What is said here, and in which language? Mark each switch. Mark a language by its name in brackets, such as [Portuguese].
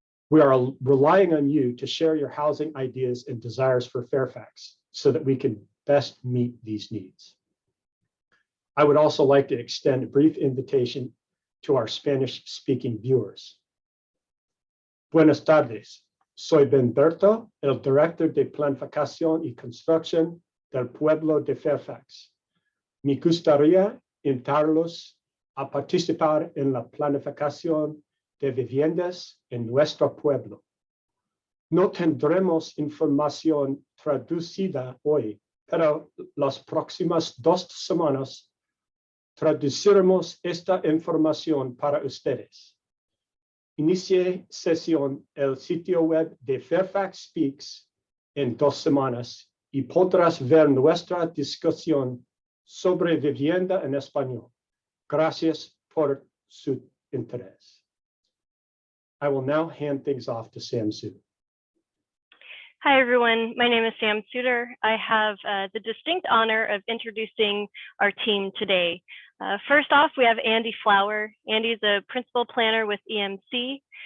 [English] We are relying on you to share your housing ideas and desires for Fairfax so that we can best meet these needs. I would also like to extend a brief invitation to our Spanish-speaking viewers. [Spanish] Buenas tardes. Soy Ben Berto, el Director de Planificación y Construcción del Pueblo de Fairfax. Me gustaría invitarlos a participar en la planificación de viviendas en nuestro pueblo. No tendremos información traducida hoy, pero las próximas 2 semanas traduciremos esta información para ustedes. Inicie sesión el sitio web de Fairfax Speaks en 2 semanas y podrás ver nuestra discusión sobre vivienda en español. Gracias por su interés. [English] I will now hand things off to Sam Sue. Hi, everyone. My name is Sam Suter. I have the distinct honor of introducing our team today. First off, we have Andy Flower. Andy is a principal planner with EMC.